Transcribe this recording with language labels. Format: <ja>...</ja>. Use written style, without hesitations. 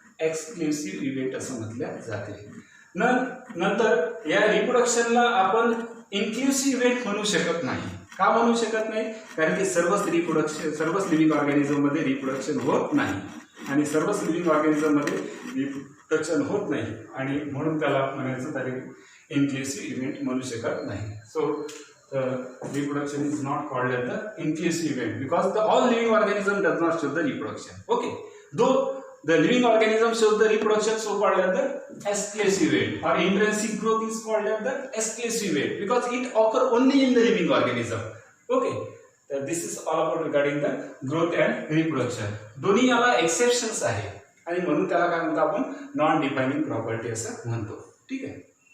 <mr>Exclusive event असं म्हटल्या जाते. नंतर या रिप्रोडक्शनला आपण इन्क्लुसिव्ह इव्हेंट म्हणू शकत नाही. का म्हणू शकत नाही? कारण की सर्वच लिव्हिंग ऑर्गॅनिझम मध्ये रिप्रोडक्शन होत नाही आणि सर्वच लिव्हिंग ऑर्गॅनिझम मध्ये रिप्रोडक्शन होत नाही, आणि म्हणून त्याला म्हणायचं तरी इन्क्लुसिव्ह इव्हेंट म्हणू शकत नाही.</mr> <en>So reproduction is not called as the inclusive event because all living organism does not show the reproduction. Okay, though the living organism shows the reproduction, so called as the exclusive event, or intrinsic growth is called as the exclusive event because it occur only in the living organism. Okay, this is all about regarding the growth and reproduction.</en> <mr>दोन्ही याला exceptions आहे आणि म्हणून त्याला काय म्हणतो आपण? Non defining property असं म्हणतो. ठीक आहे.</mr>